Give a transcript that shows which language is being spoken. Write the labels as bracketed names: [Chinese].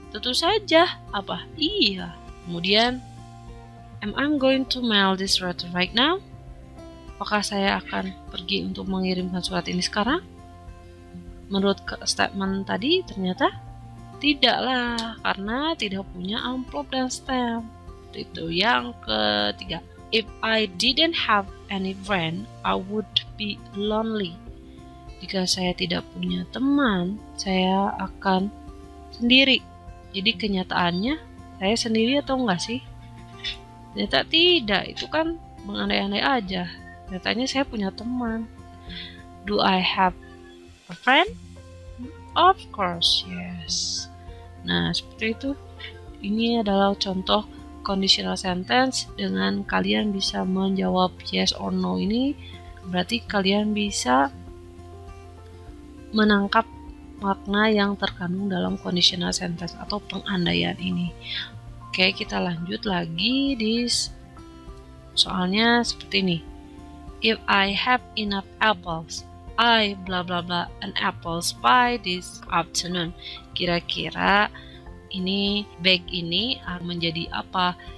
[Indonesian] Tentu saja. Apa? Iya. [English] Kemudian, am I going to mail this letter right now? [Indonesian] Apakah saya akan pergi untuk mengirimkan surat ini sekarang? Menurut statement tadi, ternyata tidaklah, karena tidak punya amplop dan stamp. Itu yang ketiga. [English] If I didn't have any friend, I would be lonely. [Indonesian] Jika saya tidak punya teman, saya akan sendiri. Jadi kenyataannya, saya sendiri atau enggak sih? Ternyata tidak, itu kan mengandai-andai aja. Ternyatanya saya punya teman. [English] Do I have a friend? Of course, yes. [Indonesian] Nah, seperti itu. Ini adalah contoh conditional sentence. Dengan kalian bisa menjawab [English] yes or no [Indonesian] ini, berarti kalian bisa menangkap makna yang terkandung dalam conditional sentence atau pengandaian ini. Oke, kita lanjut lagi di soalnya seperti ini. [English] If I have enough apples, I blah blah blah an apples by this afternoon. [Indonesian] Kira-kira ini bag ini menjadi apa?